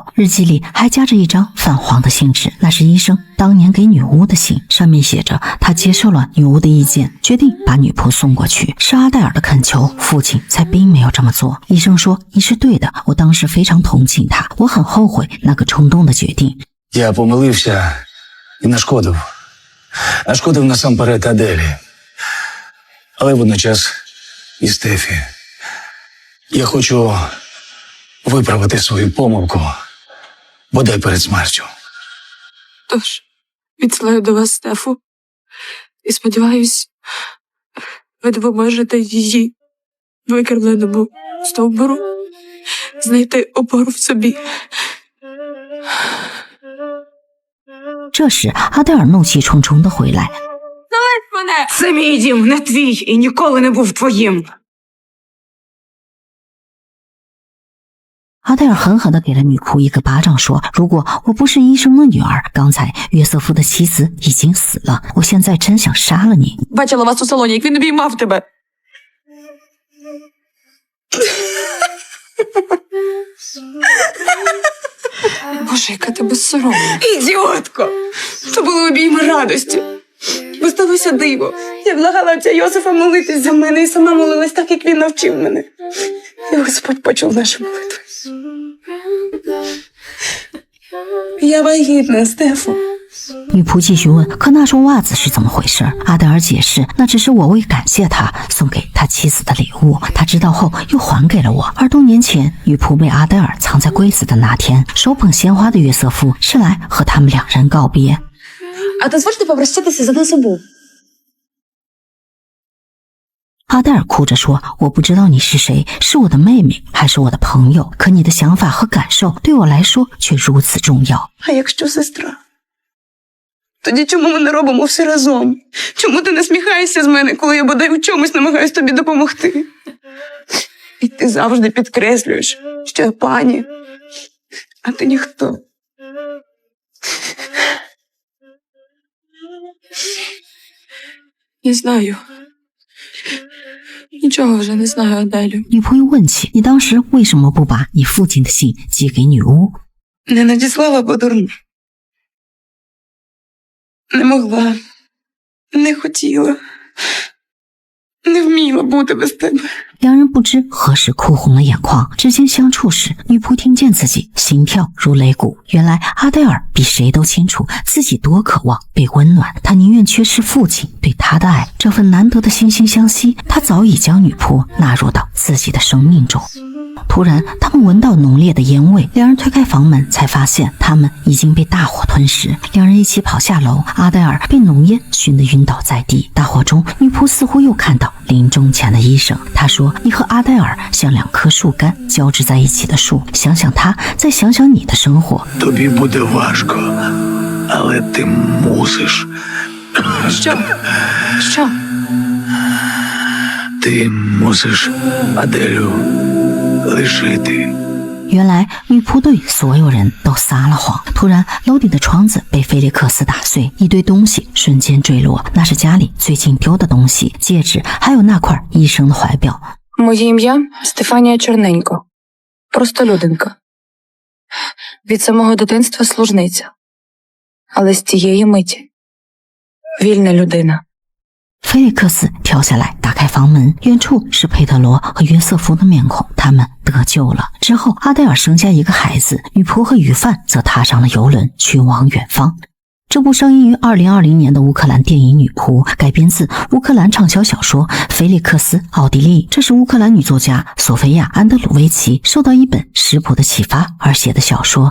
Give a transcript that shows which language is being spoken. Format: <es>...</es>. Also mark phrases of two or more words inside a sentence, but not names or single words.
<zh>日记里还夹着一张泛黄的信纸，那是医生当年给女巫的信，上面写着他接受了女巫的意见，决定把女仆送过去。是阿黛尔的恳求，父亲才并没有这么做。医生说：“你是对的，我当时非常同情他，我很后悔那个冲动的决定。”</zh> <uk>Я помилився і нашкодив. Нашкодив насамперед Аделі. але водночас і Стефі. Я хочу виправити свою помилку, бодай перед смертю. Тож, відсилаю до вас Стефу. І сподіваюсь, ви допоможете її викривленому стовбуру знайти опору в собі.</uk> <zh>这时，阿黛尔怒气冲冲地回来。</zh> <uk>Це мій дім, не твій, і ніколи не був твоїм.</uk> <zh>阿黛尔狠狠地给了女仆一个巴掌，说：“如果我不是医生的女儿，刚才约瑟夫的妻子已经死了。我现在真想杀了你。”</zh> <uk>Бачила вас у салоні, як він обіймав тебе. Боже, яка ти безсоромна. Ідіотко! То були обійми радості. Бо сталося диво. Я благала отця Йосифа молитись за мене і сама молилась так, як він навчив мене. І Господь почув нашу молитву. Я вагітна, Стефо.</uk> <zh>女仆继续问：“可那双袜子是怎么回事？” 阿黛尔解释：“那只是我为感谢他送给他妻子的礼物，他知道后又还给了我。而多年前，女仆被阿黛尔藏在柜子的那天，手捧鲜花的约瑟夫是来和他们两人告别。”</zh> <uk>А дозвольте попрощатися за нас обох.</uk> <zh>阿黛尔哭着说：“我不知道你是谁，是我的妹妹还是我的朋友？可你的想法和感受对我来说却如此重要。”</zh> <uk>А якщо сестра? Тоді чому ми не робимо все разом? Чому ти насміхаєшся з мене, коли я бодай у чомусь намагаюсь тобі допомогти? І ти завжди підкреслюєш, що я пані, а ти ніхто. Не знаю. Нічого вже не знаю, Аделю.</uk> <zh>女仆又问起：“你当时为什么不把你父亲的信寄给女巫？”</zh> <uk>Не надіслала, бо дурна. Не могла. Не хотіла. Не вміла бути без тебе.</uk> <zh>两人不知何时哭红了眼眶，指尖相触时，女仆听见自己心跳如擂鼓。原来阿黛尔比谁都清楚自己多渴望被温暖，她宁愿缺失父亲对她的爱，这份难得的惺惺相惜，她早已将女仆纳入到自己的生命中。突然，他们闻到浓烈的烟味，两人推开房门，才发现他们已经被大火吞噬。两人一起跑下楼，阿黛尔被浓烟熏得晕倒在地。大火中，女仆似乎又看到临终前的医生，她说：“你和阿黛尔像两棵树干交织在一起的树，想想他，再想想你的生活。”</zh> <uk>Тобі буде важко, але ти мусиш. Що? Ти мусиш Аделю лишити.</uk> <zh>原来女仆对所有人都撒了谎。突然，楼顶的窗子被菲利克斯打碎，一堆东西瞬间坠落，那是家里最近丢的东西，戒指，还有那块医生的怀表。</zh> <uk>Моє ім'я Стефанія Чорненько. Просто людинка. Від самого дитинства служниця. Але з тієї миті вільна людина.</uk> <zh>菲利克斯跳下来，打开房门，远处是佩特罗和约瑟夫的面孔，他们得救了。之后，阿黛尔生下一个孩子，女仆和鱼贩则踏上了游轮，去往远方。这部上映于2020年的乌克兰电影《女仆》改编自乌克兰畅销小说《菲利克斯·奥地利》，这是乌克兰女作家索菲亚·安德鲁维奇受到一本食谱的启发而写的小说。</zh>